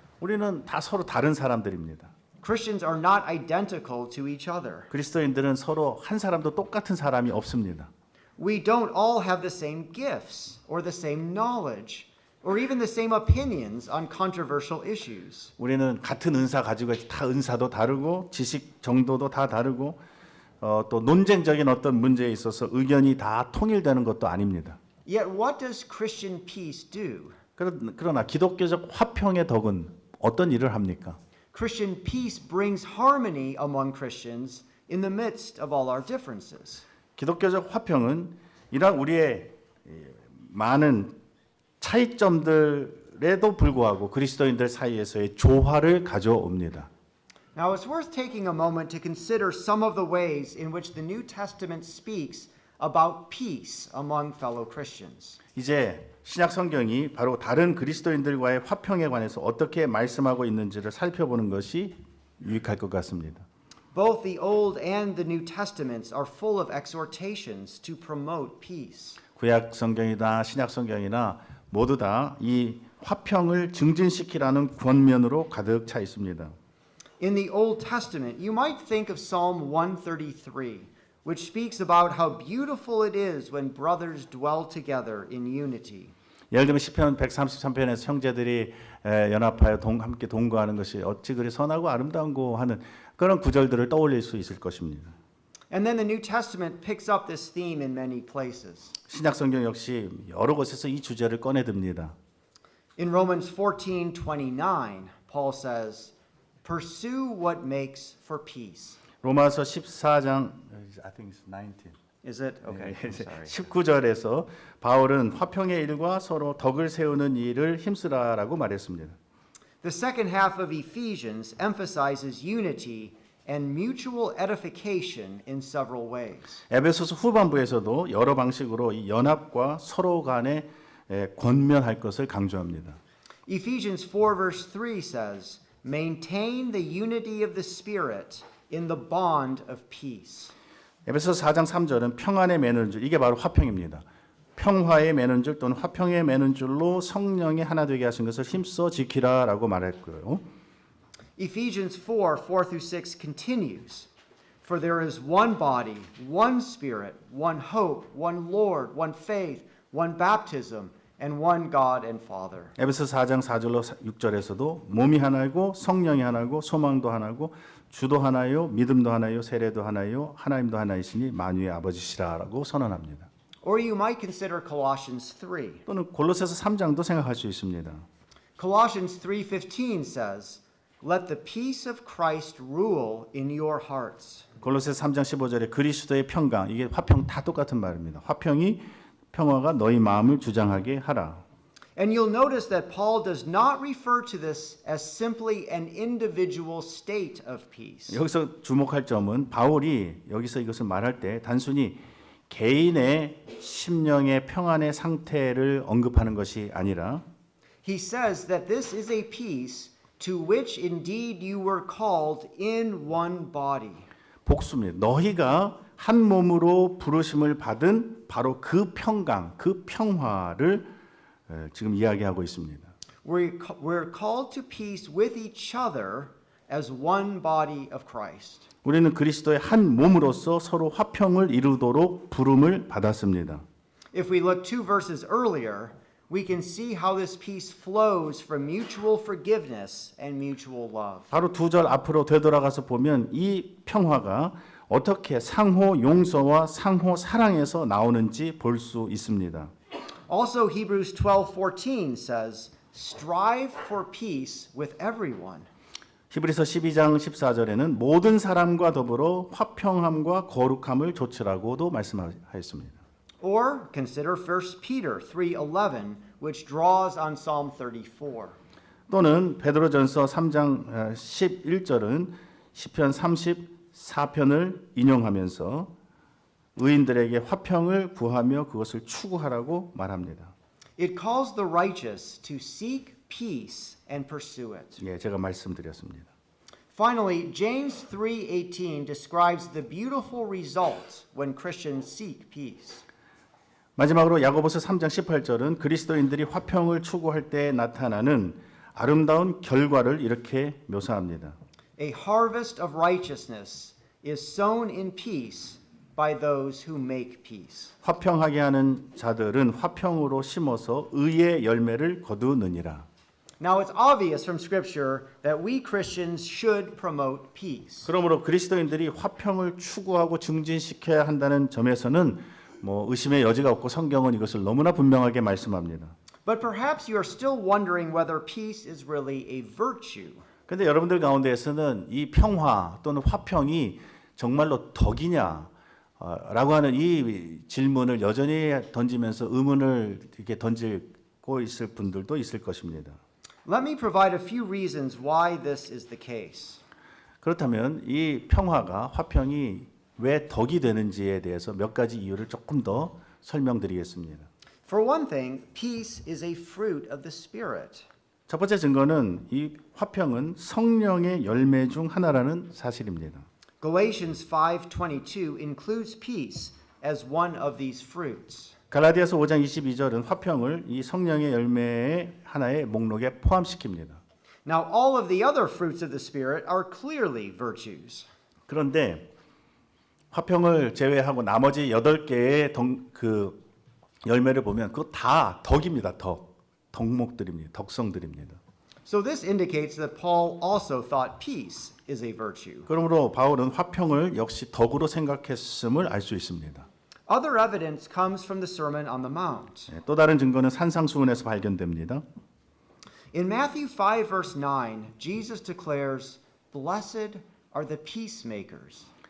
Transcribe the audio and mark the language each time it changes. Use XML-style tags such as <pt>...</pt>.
<ko>우리는 다 서로 다른 사람들입니다.</ko> <en>Christians are not identical to each other.</en> <ko>그리스도인들은 서로 한 사람도 똑같은 사람이 없습니다.</ko> <en>We don't all have the same gifts or the same knowledge or even the same opinions on controversial issues.</en> <ko>우리는 같은 은사 가지고 다 은사도 다르고 지식 정도도 다 다르고 또 논쟁적인 어떤 문제에 있어서 의견이 다 통일되는 것도 아닙니다.</ko> <en>Yet what does Christian peace do?</en> <ko>그러나 기독교적 화평의 덕은 어떤 일을 합니까?</ko> <en>Christian peace brings harmony among Christians in the midst of all our differences.</en> <ko>기독교적 화평은 이러한 우리의 많은 차이점들에도 불구하고 그리스도인들 사이에서의 조화를 가져옵니다.</ko> <en>Now it's worth taking a moment to consider some of the ways in which the New Testament speaks about peace among fellow Christians.</en> <ko>이제 신약 성경이 바로 다른 그리스도인들과의 화평에 관해서 어떻게 말씀하고 있는지를 살펴보는 것이 유익할 것 같습니다.</ko> <en>Both the Old and the New Testaments are full of exhortations to promote peace.</en> <ko>구약 성경이나 신약 성경이나 모두 다 이 화평을 증진시키라는 권면으로 가득 차 있습니다.</ko> <en>In the Old Testament, you might think of Psalm 133, which speaks about how beautiful it is when brothers dwell together in unity.</en> <ko>예를 들면 시편 133편에서 형제들이 연합하여 함께 동거하는 것이 어찌 그리 선하고 아름다운고 하는 그런 구절들을 떠올릴 수 있을 것입니다.</ko> <en>And then the New Testament picks up this theme in many places.</en> <ko>신약 성경 역시 여러 곳에서 이 주제를 꺼내듭니다.</ko> <en>In Romans 14:29, Paul says, "Pursue what makes for peace."</en> <ko>로마서 14장</ko> <en>I think it's 19. Is it? Okay. I'm sorry.</en> <ko>19절에서 바울은 화평의 일과 서로 덕을 세우는 일을 힘쓰라라고 말했습니다.</ko> <en>The second half of Ephesians emphasizes unity and mutual edification in several ways.</en> <ko>에베소서 후반부에서도 여러 방식으로 이 연합과 서로 간에 권면할 것을 강조합니다.</ko> <en>Ephesians 4 verse 3 says, "Maintain the unity of the Spirit in the bond of peace."</en> <ko>에베소서 4장 3절은 평안에 매는 줄, 이게 바로 화평입니다. 평화에 매는 줄 또는 화평에 매는 줄로 성령이 하나 되게 하신 것을 힘써 지키라라고 말했고요.</ko> <en>Ephesians 4 through 6 continues, "For there is one body, one Spirit, one hope, one Lord, one faith, one baptism, and one God and Father."</en> <ko>에베소서 4장 4절로 6절에서도 몸이 하나이고 성령이 하나고 소망도 하나고 주도 하나요 믿음도 하나요 세례도 하나요 하나님도 하나이시니 만유의 아버지시라라고 선언합니다.</ko> <en>Or you might consider Colossians 3.</en> <ko>또는 골로새서 3장도 생각할 수 있습니다.</ko> <en>Colossians 3:15 says, "Let the peace of Christ rule in your hearts."</en> <ko>골로새서 3장 15절에 그리스도의 평강, 이게 화평 다 똑같은 말입니다. 화평이 평화가 너희 마음을 주장하게 하라.</ko> <en>And you'll notice that Paul does not refer to this as simply an individual state of peace.</en> <ko>여기서 주목할 점은 바울이 여기서 이것을 말할 때 단순히 개인의 심령의 평안의 상태를 언급하는 것이 아니라</ko> <en>He says that this is a peace to which indeed you were called in one body.</en> <ko>복수입니다. 너희가 한 몸으로 부르심을 받은 바로 그 평강, 그 평화를 지금 이야기하고 있습니다.</ko> <en>We're called to peace with each other as one body of Christ.</en> <ko>우리는 그리스도의 한 몸으로서 서로 화평을 이루도록 부름을 받았습니다.</ko> <en>If we look 2 verses earlier, we can see how this peace flows from mutual forgiveness and mutual love.</en> <ko>바로 2절 앞으로 되돌아가서 보면 이 평화가 어떻게 상호 용서와 상호 사랑에서 나오는지 볼 수 있습니다.</ko> <en>Also, Hebrews 12:14 says, "Strive for peace with everyone."</en> <ko>히브리서 12장 14절에는 모든 사람과 더불어 화평함과 거룩함을 좇으라고도 말씀하였습니다.</ko> <en>Or consider 1 Peter 3:11, which draws on Psalm 34.</en> <ko>또는 베드로전서 3장 11절은 시편 34편을 인용하면서 의인들에게 화평을 구하며 그것을 추구하라고 말합니다.</ko> <en>It calls the righteous to seek peace and pursue it.</en> <ko>예, 제가 말씀드렸습니다.</ko> <en>Finally, James 3:18 describes the beautiful result when Christians seek peace.</en> <ko>마지막으로 야고보서 3장 18절은 그리스도인들이 화평을 추구할 때 나타나는 아름다운 결과를 이렇게 묘사합니다.</ko> <en>A harvest of righteousness is sown in peace by those who make peace.</en> <ko>화평하게 하는 자들은 화평으로 심어서 의의 열매를 거두느니라.</ko> <en>Now it's obvious from scripture that we Christians should promote peace.</en> <ko>그러므로 그리스도인들이 화평을 추구하고 증진시켜야 한다는 점에서는 의심의 여지가 없고 성경은 이것을 너무나 분명하게 말씀합니다.</ko> <en>But perhaps you are still wondering whether peace is really a virtue.</en> <ko>그런데 여러분들 가운데에서는 이 평화 또는 화평이 정말로 덕이냐 라고 하는 이 질문을 여전히 던지면서 의문을 이렇게 던지고 있을 분들도 있을 것입니다.</ko> <en>Let me provide a few reasons why this is the case.</en> <ko>그렇다면 이 평화가 화평이 왜 덕이 되는지에 대해서 몇 가지 이유를 조금 더 설명드리겠습니다.</ko> <en>For one thing, peace is a fruit of the Spirit.</en> <ko>첫 번째 증거는 이 화평은 성령의 열매 중 하나라는 사실입니다.</ko> <en>Galatians 5:22 includes peace as one of these fruits.</en> <ko>갈라디아서 5장 22절은 화평을 이 성령의 열매의 하나의 목록에 포함시킵니다.</ko> <en>Now all of the other fruits of the Spirit are clearly virtues.</en> <ko>그런데 화평을 제외하고 나머지 8개의 그 열매를 보면 그거 다 덕입니다. 덕목들입니다. 덕성들입니다.</ko> <en>So this indicates that Paul also thought peace is a virtue.</en> <ko>그러므로 바울은 화평을 역시 덕으로 생각했음을 알 수 있습니다.</ko> <en>Other evidence comes from the Sermon on the Mount.</en> <ko>또 다른 증거는 산상수훈에서 발견됩니다.</ko> <en>In Matthew 5 verse 9, Jesus declares, "Blessed are the peacemakers."</en>